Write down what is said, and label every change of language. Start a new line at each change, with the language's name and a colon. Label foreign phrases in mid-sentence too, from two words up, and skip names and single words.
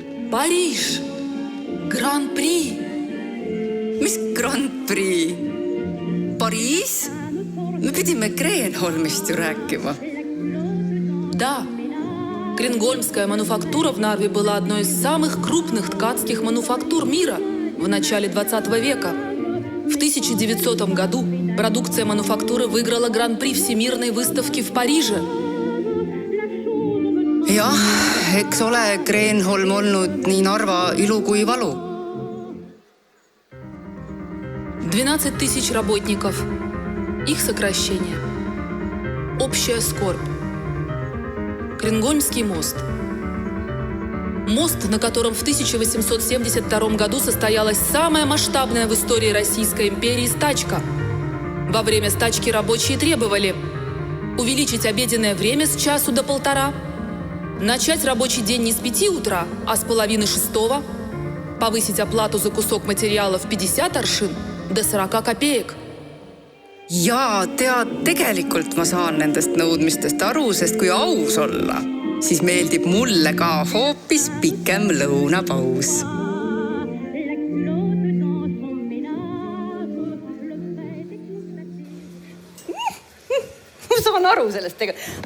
Estonian: Pariis, Grand Prix. Mis Grand Prix? Pariis? Me pidime Kreenholmist ju rääkima.
Russian: Да, Кренгольмская мануфактура в Нарве была одной из самых крупных ткацких мануфактур мира в начале 20 века. В 1900 году продукция мануфактуры выиграла Гран-при Всемирной выставки в Париже.
Estonian: Jah, eks ole Kreenholm olnud nii Narva ilu kui valu.
Russian: 12 тысяч работников. Их сокращение. Общая скорбь. Кренгольмский мост. Мост, на котором в 1872 году состоялась самая масштабная в истории Российской империи стачка. Во время стачки рабочие требовали увеличить обеденное время с часу до 1,5, начать рабочий день не с 5 утра, а с 5:30, повысить оплату за кусок материала в 50 аршин до 40 копеек.
Estonian: Ja tead, tegelikult ma saan nendest nõudmistest aru, sest kui aus olla, siis meeldib mulle ka hoopis pikem lõunapaus. Ma saan aru sellest tegelikult.